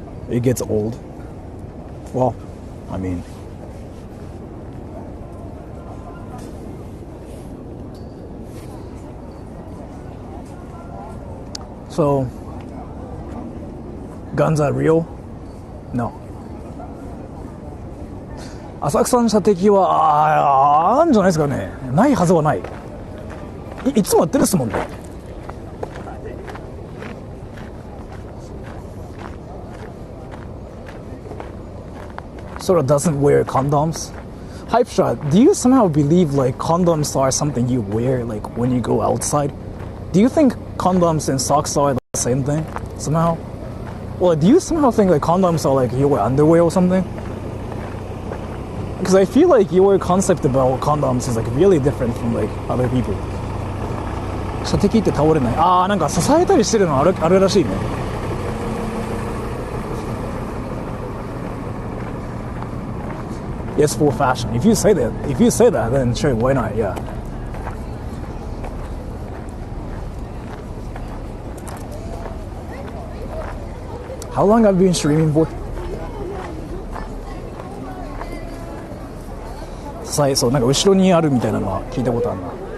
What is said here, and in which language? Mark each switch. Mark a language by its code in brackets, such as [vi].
[en] It gets old. Well, I mean, so guns are real? No. [ja] 浅草の射的はあるんじゃないですかね。ないはずはない。いつもやってるっすもんね。 [en] Sora doesn't wear condoms. Hype shot. Do you somehow believe like condoms are something you wear like when you go outside? Do you think condoms and socks are the same thing somehow? Or do you somehow think like condoms are like your underwear or something? Because I feel like your concept about condoms is like really different from like other people. [ja] 射的って倒れない。ああ、なんか支えたりしてるのあるらしいね。 [en] Yes, for fashion. If you say that, then sure, why not? Yeah. How long have you been streaming for? [ja] そう、なんか後ろにあるみたいなのは聞いたことあるな。